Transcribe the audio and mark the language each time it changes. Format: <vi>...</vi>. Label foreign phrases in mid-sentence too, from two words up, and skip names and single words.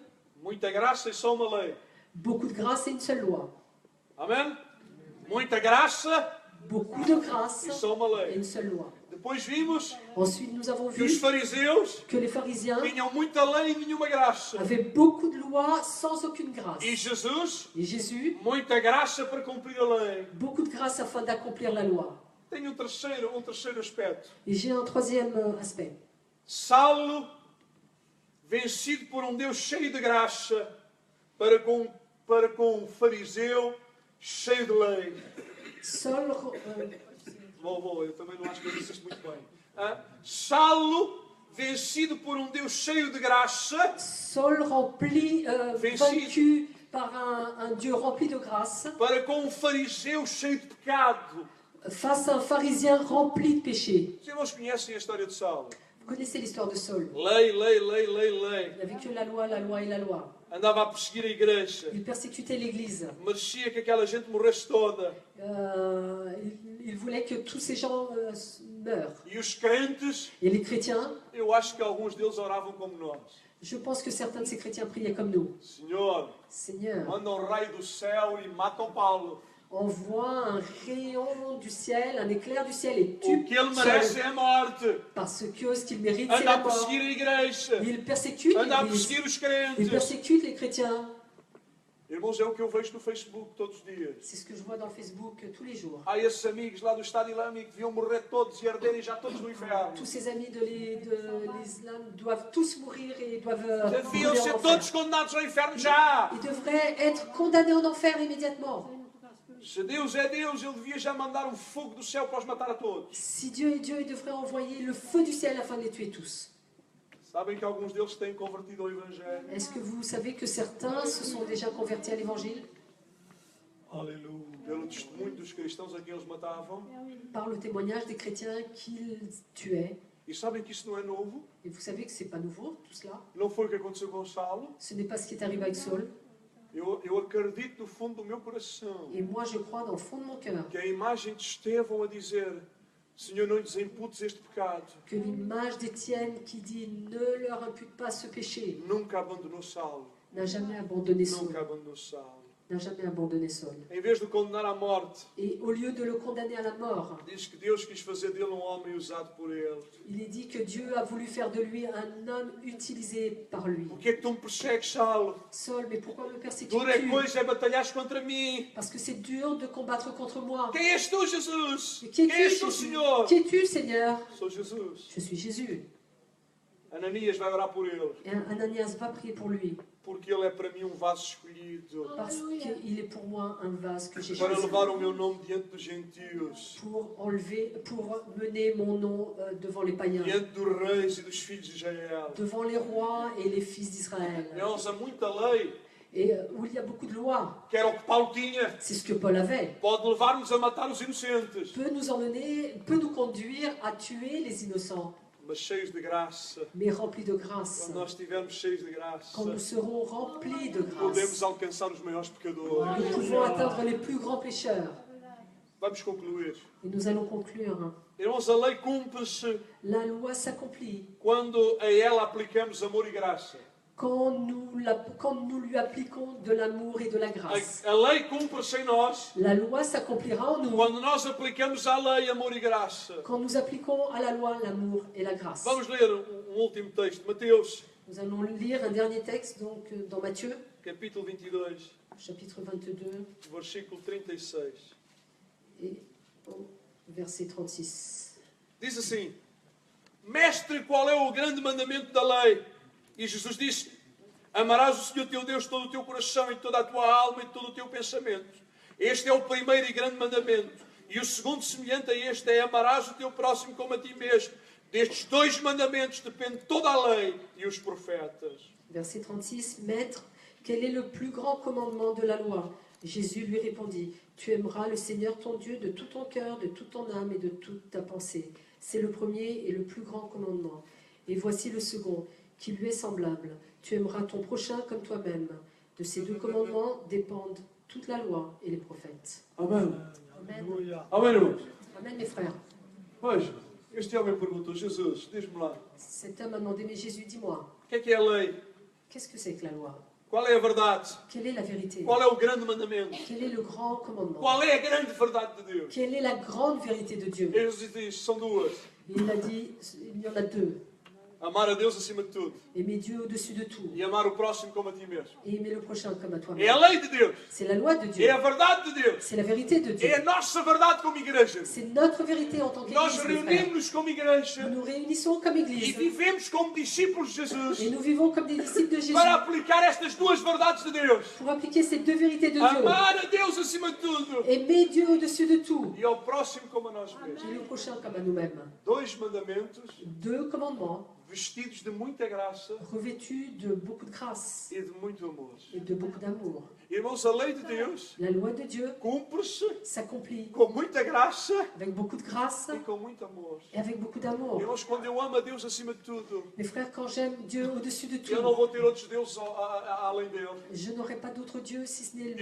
<pt>muita graça e só uma lei.</pt> <fr>beaucoup de grâce et une seule loi.</fr> <pt>Amém? Muita graça</pt> <fr>Beaucoup de grâce</fr> <pt>e só uma</pt> <fr>et</fr> <pt>lei.</pt> <fr>une seule loi.</fr> <pt>Depois vimos</pt> <fr>Ensuite, nous avons</fr> <pt>que os</pt> <fr>vu</fr> <pt>fariseus</pt> <fr>que les pharisiens</fr> <pt>tinham muita lei e nenhuma graça.</pt> <fr>avaient beaucoup de lois sans aucune grâce.</fr> <pt>E Jesus,</pt> <fr>Et Jésus,</fr> <pt>muita graça para cumprir a lei.</pt> <fr>beaucoup de grâce afin d'accomplir la loi.</fr> <pt>Tem um terceiro aspecto.</pt> <fr>Et j'ai un troisième aspect.</fr> <pt>Saulo, vencido por um Deus cheio de graça, para com um fariseu cheio de lei.</pt> <fr>Saul,</fr> <pt>Eu também não acho que eu disse isto muito bem. Saulo, vencido por um Deus cheio de graça,</pt> <fr>Saul rempli, vaincu par un Dieu rempli de grâce,</fr> <pt>para com um fariseu cheio de pecado.</pt> <fr>face à un pharisien rempli de péché.</fr> <pt>Os irmãos conhecem a história de Saulo?</pt> <fr>Vous connaissez l'histoire de Saul.</fr> <pt>Lei.</pt> <fr>Il n'avait que la loi et la loi.</fr> <pt>Andava a perseguir a igreja.</pt> <fr>Il persécutait l'Église.</fr> <pt>Merecia que aquela gente morresse toda.</pt> <fr>Il voulait que tous ces gens meurent.</fr> <pt>E os crentes,</pt> <fr>Et les chrétiens,</fr> <pt>eu acho que alguns deles oravam como nós.</pt> <fr>je pense que certains de ces chrétiens priaient comme nous.</fr> <pt>Senhor,</pt> <fr>Seigneur,</fr> <pt>manda um raio do céu e matam Paulo.</pt> <fr>envoie un rayon du ciel, un éclair du ciel et</fr> <pt>O</pt> <fr>tue</fr> <pt>que ele merece</pt> <fr>Saul.</fr> <pt>é a morte.</pt> <fr>Parce que ce qu'il mérite, c'est</fr> <pt>Anda</pt> <fr>la</fr> <pt>a</pt> <fr>mort.</fr> <pt>perseguir a igreja.</pt> <fr>Il persécute</fr> <pt>Anda a</pt> <fr>l'Église.</fr> <pt>perseguir os</pt> <fr>Il</fr> <pt>crentes.</pt> <fr>persécute les chrétiens.</fr> <pt>Irmãos, é o que eu vejo no Facebook todos os dias.</pt> <fr>C'est ce que je vois dans le Facebook tous les jours.</fr> <pt>Há esses amigos lá do Estado Islâmico que deviam morrer todos e arderem já todos no inferno.</pt> <fr>Tous ces amis de l'islam doivent tous mourir et doivent</fr> <pt>Deviam</pt> <fr>brûler en</fr> <pt>ser</pt> <fr>enfer.</fr> <pt>todos condenados ao inferno já.</pt> <fr>Ils devraient être condamnés en enfer immédiatement.</fr> <pt>Se Deus é Deus, Ele devia já mandar um fogo do céu para os matar a todos.</pt> <fr>Si Dieu est Dieu, il devrait envoyer le feu du ciel afin de les tuer tous.</fr> <pt>Sabem que alguns deles têm convertido ao Evangelho?</pt> <fr>Est-ce que vous savez que certains se sont déjà convertis à l'Évangile</fr> <pt>Aleluia. Pelo testemunho dos cristãos a quem eles matavam.</pt> <fr>par le témoignage des chrétiens qu'ils tuaient?</fr> <pt>E sabem que isso não é novo?</pt> <fr>Et vous savez que c'est pas nouveau tout cela.</fr> <pt>Não foi o que aconteceu com Saulo?</pt> <fr>Ce n'est pas ce qui est arrivé avec Saul.</fr> <pt>Eu acredito no fundo do meu coração</pt> <fr>Et moi, je crois dans le fond de mon cœur</fr> <pt>que a imagem de Estevão a dizer: Senhor, não lhes imputes este pecado,</pt> <fr>que l'image d'Étienne qui dit ne leur impute pas ce péché</fr> <pt>nunca abandonou Saulo.</pt> <fr>n'a jamais abandonné Saul.</fr> <pt>Nunca abandonou Saulo.</pt> <fr>N'a jamais abandonné Saul.</fr> <pt>Em vez de o condenar à morte,</pt> <fr>Et au lieu de le condamner à la mort,</fr> <pt>diz que Deus quis fazer dele um homem usado por ele.</pt> <fr>il est dit que Dieu a voulu faire de lui un homme utilisé par lui.</fr> <pt>O que é que tu me persegues, Saulo?</pt> <fr>Saul, mais pourquoi me</fr> <pt>Dura</pt> <fr>persécutes-tu?</fr> <pt>coisa é batalhares contra mim.</pt> <fr>Parce que c'est dur de combattre contre moi.</fr> <pt>Quem és tu, Jesus?</pt> <fr>Mais qui</fr> <pt>Quem és</pt> <fr>es-tu,</fr> <pt>tu,</pt> <fr>Jésus?</fr> <pt>Senhor?</pt> <fr>Qui es-tu, Seigneur?</fr> <pt>Sou Jesus.</pt> <fr>Je suis Jésus.</fr> <pt>Ananias vai orar por ele,</pt> <fr>Et Ananias va prier pour lui,</fr> <pt>porque ele é para mim vaso escolhido</pt> <fr>parce qu'il est pour moi un vase que j'ai</fr> <pt>para</pt> <fr>choisi</fr> <pt>levar o meu nome diante dos gentios,</pt> <fr>pour mener mon nom devant les païens,</fr> <pt>diante dos reis e dos filhos de Israel.</pt> <fr>devant les rois et les fils d'Israël.</fr> <pt>Irmãos, há muita lei,</pt> <fr>Et où il y a beaucoup de lois,</fr> <pt>que era o que Paulo tinha,</pt> <fr>c'est ce que Paul avait,</fr> <pt>pode levar-nos a matar os inocentes,</pt> <fr>peut nous conduire à tuer les innocents,</fr> <pt>mas cheios de graça.</pt> <fr>mais remplis de grâce.</fr> <pt>Quando nós estivermos cheios de graça,</pt> <fr>Quand nous serons remplis de</fr> <pt>podemos</pt> <fr>grâce,</fr> <pt>alcançar os maiores pecadores.</pt> <fr>nous pouvons atteindre les plus grands pécheurs.</fr> <pt>Vamos concluir.</pt> <fr>Et nous allons conclure.</fr> <pt>Irmãos, a lei cumpre-se</pt> <fr>La loi s'accomplit</fr> <pt>quando a ela aplicamos amor e graça.</pt> <fr>quand nous lui appliquons de l'amour et de la grâce.</fr> <pt>A lei cumpre-se em nós</pt> <fr>La loi s'accomplira en nous</fr> <pt>quando nós aplicamos à lei amor e graça.</pt> <fr>quand nous appliquons à la loi l'amour et la grâce.</fr> <pt>Vamos ler último texto, Mateus,</pt> <fr>Nous allons lire un dernier texte donc dans Matthieu,</fr> <pt>capítulo 22,</pt> <fr>chapitre 22</fr> <pt>versículo 36.</pt> <fr>et au verset 36.</fr> <pt>Diz assim: Mestre, qual é o grande mandamento da lei? E Jesus disse: Amarás o Senhor teu Deus de todo o teu coração e de toda a tua alma e de todo o teu pensamento. Este é o primeiro e grande mandamento. E o segundo, semelhante a este, é: amarás o teu próximo como a ti mesmo. Destes dois mandamentos depende toda a lei e os profetas.</pt> <fr>Verset 36, Maître, quel est le plus grand commandement de la loi? Jésus lui répondit, tu aimeras le Seigneur ton Dieu de tout ton cœur, de toute ton âme et de toute ta pensée. C'est le premier et le plus grand commandement. Et voici le second, qui lui est semblable. Tu aimeras ton prochain comme toi-même. De ces deux commandements dépendent toute la loi et les prophètes.</fr> <pt>Amém.</pt> <fr>Amen.</fr> <pt>Aleluia. Amém, irmãos.</pt> <fr>Amen, mes frères.</fr> <pt>Pois, este homem perguntou: Jesus, diz-me lá,</pt> <fr>Cet homme a demandé, mais Jésus, dis-moi,</fr> <pt>o que é a lei?</pt> <fr>qu'est-ce que c'est que la loi?</fr> <pt>Qual é a verdade?</pt> <fr>Quelle est la vérité?</fr> <pt>Qual é o grande mandamento?</pt> <fr>Quel est le grand commandement?</fr> <pt>Qual é a grande verdade de Deus?</pt> <fr>Quelle est la grande vérité de Dieu?</fr> <pt>E Jesus diz: são duas.</pt> <fr>Il a dit, il y en a deux.</fr> <pt>Amar a Deus acima de tudo</pt> <fr>Aimer Dieu au-dessus de tout.</fr> <pt>e amar o próximo como a ti mesmo.</pt> <fr>Et aimer le prochain comme à</fr> <pt>É</pt> <fr>toi-même.</fr> <pt>a lei de Deus.</pt> <fr>C'est la loi de</fr> <pt>É</pt> <fr>Dieu.</fr> <pt>a verdade de Deus.</pt> <fr>C'est la vérité de Dieu.</fr> <pt>É a nossa verdade como igreja.</pt> <fr>C'est notre vérité en tant</fr> <pt>Nós</pt> <fr>qu'Église, mes frères.</fr> <pt>reunimos-nos como igreja</pt> <fr>Nous nous réunissons comme</fr> <pt>e</pt> <fr>Église</fr> <pt>vivemos como discípulos de</pt> <fr>et</fr> <pt>Jesus</pt> <fr>nous vivons comme des disciples de Jésus</fr> <pt>para aplicar estas duas verdades de Deus.</pt> <fr>pour appliquer ces deux vérités de Dieu.</fr> <pt>Amar a Deus acima de tudo</pt> <fr>Aimer Dieu au-dessus de tout</fr> <pt>e ao próximo como a nós mesmos.</pt> <fr>et le prochain comme à nous-mêmes.</fr> <pt>Dois mandamentos</pt> <fr>Deux commandements</fr> <pt>vestidos de muita graça</pt> <fr>revêtus de beaucoup de grâce</fr> <pt>e de muito amor.</pt> <fr>et de beaucoup d'amour.</fr> <pt>Irmãos, a lei de Deus</pt> <fr>La loi de Dieu</fr> <pt>cumpre-se</pt> <fr>s'accomplit</fr> <pt>com muita graça</pt> <fr>avec beaucoup de grâce</fr> <pt>e com muito amor.</pt> <fr>et avec beaucoup d'amour.</fr> <pt>Irmãos, quando eu amo a Deus acima de tudo,</pt> <fr>Mes frères, quand j'aime Dieu au-dessus de</fr> <pt>eu não</pt> <fr>tout,</fr> <pt>vou ter outros deuses além dele.</pt> <fr>je n'aurai pas d'autre Dieu si ce n'est lui.</fr>